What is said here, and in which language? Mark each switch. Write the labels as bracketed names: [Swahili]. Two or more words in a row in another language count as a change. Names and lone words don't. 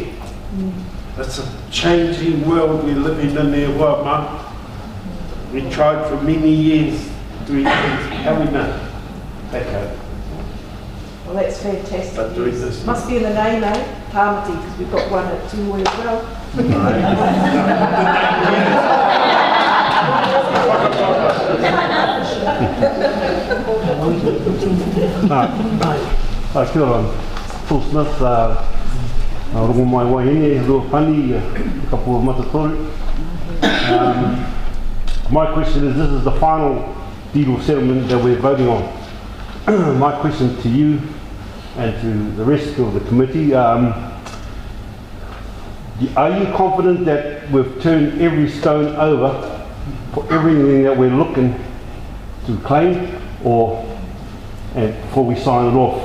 [English] It's a changing world we're living in there, well, man. We tried for many years doing things, how we know? Back home. Well, that's fantastic. But doing this. Must be in the name, eh? Tāmati, because we've got one at Tira as well. [Māori] Kia ora, Paul Smith, rongo mai Wairoa, Rua Pani, [English] a couple of matatori. My question is, this is the final deed of settlement that we're voting on. My question to you and to the rest of the committee, are you confident that we've turned every stone over for everything that we're looking to claim, and before we sign it off?